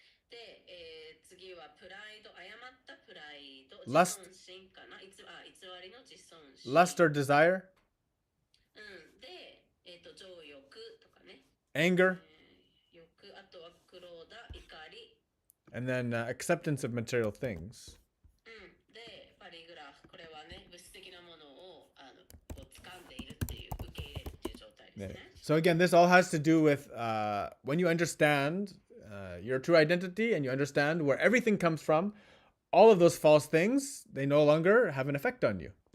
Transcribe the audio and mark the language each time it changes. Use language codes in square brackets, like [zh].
[ja] で、次はプライド、誤ったプライド。 [en] Lust. [ja] 自尊心かな。偽りの自尊心。 [en] Lust or desire. [ja] で、情欲とかね。 [en] Anger. [ja] 欲、あとはクローダ、怒り。 [en] And then acceptance of material things. [ja] で、パリグラフ、これはね、物質的なものをこう掴んでいるっていう、受け入れるっていう状態ですね。 [en] So again, this all has to do with when you understand your true identity and you understand where everything comes from, all of those false things, they no longer have an effect on you.